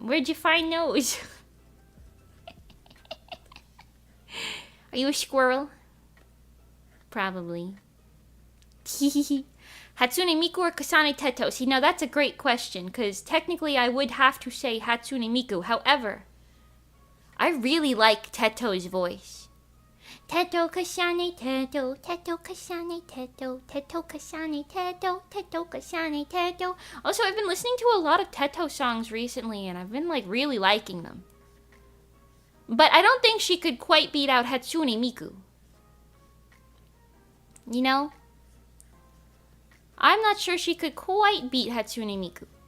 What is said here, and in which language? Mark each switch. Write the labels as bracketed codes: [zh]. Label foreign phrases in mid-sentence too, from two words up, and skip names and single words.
[en] Where'd you find those? Are you a squirrel? Probably. Hatsune Miku or Kasane Teto? See, now that's a great question, because technically I would have to say Hatsune Miku. However, I really like Teto's voice. Teto Kasane Teto, Teto Kasane Teto, Teto Kasane Teto, Teto Kasane Teto. Also, I've been listening to a lot of Teto songs recently, and I've been, like, really liking them. But I don't think she could quite beat out Hatsune Miku. You know? I'm not sure she could quite beat Hatsune Miku.